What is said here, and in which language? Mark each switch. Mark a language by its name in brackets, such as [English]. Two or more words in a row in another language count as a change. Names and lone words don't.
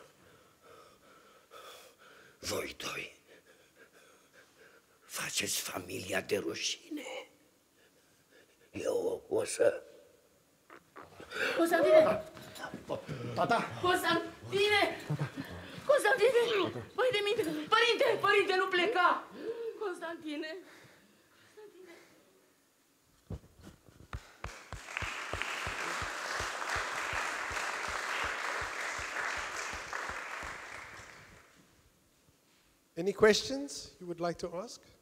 [Romanian] Voi doi faceți faceți familia de rușine. Eu o să... Constantine! Tata! Constantine! Constantine! Vai de mine! Părinte, nu pleca! Constantine! [English] Any questions you would like to ask?